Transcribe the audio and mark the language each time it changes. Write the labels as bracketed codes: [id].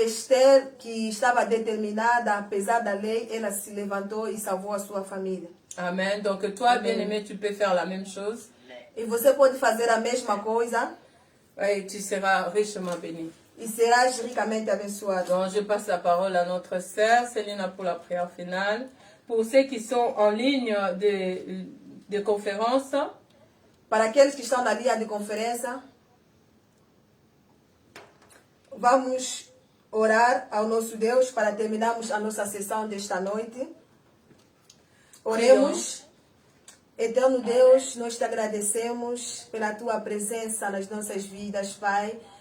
[pt] Esther, que estava determinada, apesar da lei, ela se levantou e salvou a sua família. Amen. [fr] Donc toi, bien-aimé, tu peux faire la même chose [pt] E você pode fazer a mesma coisa [fr] et tu seras richement béni. [pt] e serás ricamente abençoado. [fr] Donc, je passe la parole à notre sœur Célina pour la prière finale. Pour ceux qui sont en ligne de conférence, [pt] Para aqueles que estão na linha de conferência, vamos orar ao nosso Deus para terminarmos a nossa sessão desta noite. Oremos. Eterno Deus, nós te agradecemos pela tua presença nas nossas vidas, Pai.